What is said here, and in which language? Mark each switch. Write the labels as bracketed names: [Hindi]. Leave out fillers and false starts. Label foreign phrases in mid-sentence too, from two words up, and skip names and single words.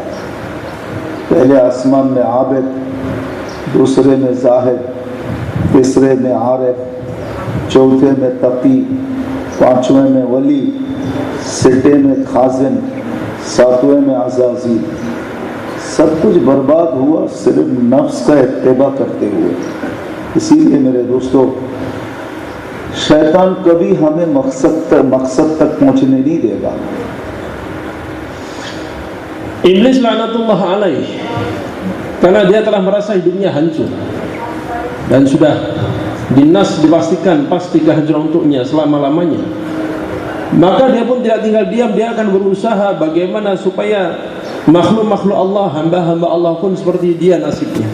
[Urdu] پہلے آسمان میں عابد، دوسرے میں زاہد، تیسرے میں عارف، چوتھے میں تقی، پانچویں میں ولی، چھٹے میں خازن، ساتویں میں عزازی. سب کچھ برباد ہوا صرف نفس کا اتباع کرتے ہوئے. اسی لیے میرے دوستو، شیطان کبھی ہمیں مقصد تک پہنچنے نہیں دے گا. [Indonesian] Iblis [Arabic] لعنة الله عليه, [Indonesian] karena dia telah merasa hidupnya hancur dan sudah dinas dipastikan pasti kehancuran untuknya selama-lamanya. Maka dia pun tidak tinggal diam, dia akan berusaha bagaimana supaya makhluk-makhluk Allah, hamba-hamba Allah pun seperti dia nasibnya.